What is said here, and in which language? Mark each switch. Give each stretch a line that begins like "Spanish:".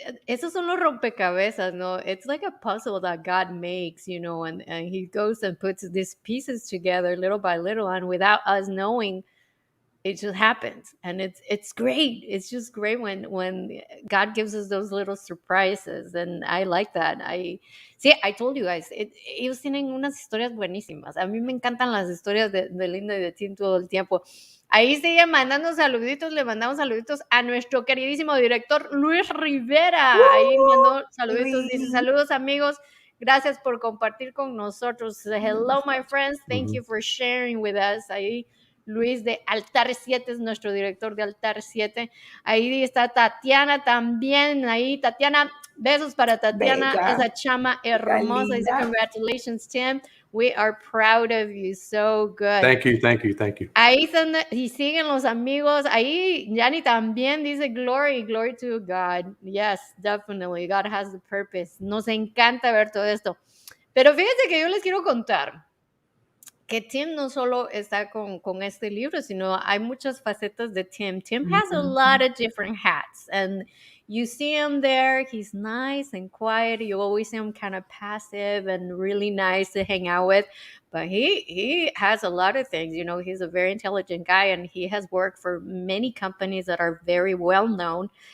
Spanish: Esos son los rompecabezas, ¿no?
English: It's like a puzzle that God makes, you know, and He goes and puts these pieces together little by little, and without us knowing, it just happens, and it's great. It's just great when God gives us those little surprises, and I like that. I told you guys,
Spanish: ellos tienen unas historias buenísimas. A mí me encantan las historias de Linda y de Tim todo el tiempo. Ahí siguen mandando saluditos, le mandamos saluditos a nuestro queridísimo director Luis Rivera. Ahí mandó saluditos, dice, saludos amigos, gracias por compartir con nosotros.
English: Hello my friends, thank you for sharing with us.
Spanish: Ahí Luis de Altar 7 es nuestro director de Altar 7. Ahí está Tatiana también. Ahí, Tatiana, besos para Tatiana, Bella, esa chama hermosa. Dice,
English: congratulations, Tim. We are proud of you. So good. Thank you, thank you, thank you.
Spanish: Ahí están, y siguen los amigos. Ahí, Yani también dice,
English: glory to God. Yes, definitely. God has the purpose.
Spanish: Nos encanta ver todo esto. Pero fíjense que yo les quiero contar que Tim no solo está con este libro, sino hay muchas facetas de Tim.
English: Tim has a lot of different hats, and you see him there, he's nice and quiet. You always see him kind of passive and really nice to hang out with, but he has a lot of things. You know, he's a very intelligent guy, and he has worked for many companies that are very well known.